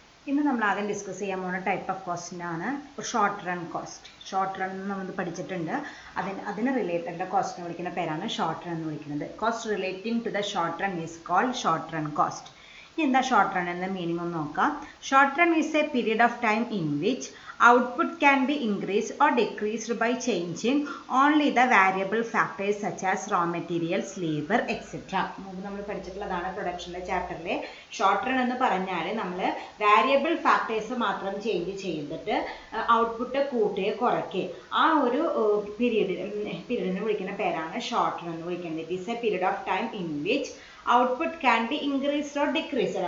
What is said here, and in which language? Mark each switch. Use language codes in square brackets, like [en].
[ml] ഇന്ന് നമ്മൾ ആദ്യം ഡിസ്കസ് ചെയ്യാൻ പോകുന്ന type of കോസ്റ്റിനാണ് short run cost. Short run എന്ന് നമ്മൾ പഠിച്ചിട്ടുണ്ട്. അതിന് റിലേറ്റഡ് കോസ്റ്റിനെ വിളിക്കുന്ന പേരാണ് ഷോർട്ട് റൺ എന്ന് വിളിക്കുന്നത്. [en] Cost relating to the short run is called short run cost. [ml] ഇനി എന്താ ഷോർട്ട് റൺ എന്ന മീനിങ് ഒന്ന് നോക്കാം. [en] Short run is a period of time in which output can be increased or decreased by changing only the variable factors such as raw materials, labor, etc. [ml] നമ്മൾ പഠിച്ചിട്ടുള്ളതാണ് പ്രൊഡക്ഷൻ്റെ ചാപ്റ്ററിലെ. Short run എന്ന് പറഞ്ഞാൽ നമ്മൾ variable factors മാത്രം change ചെയ്തിട്ട് output കൂട്ടുകയോ കുറയ്ക്കുകയോ ആ ഒരു പീരീഡിനെ വിളിക്കുന്ന പേരാണ് ഷോർട്ട് റൺ എന്ന് വിളിക്കുന്നത്. [en] It is a period of time in which output can be increased or decreased.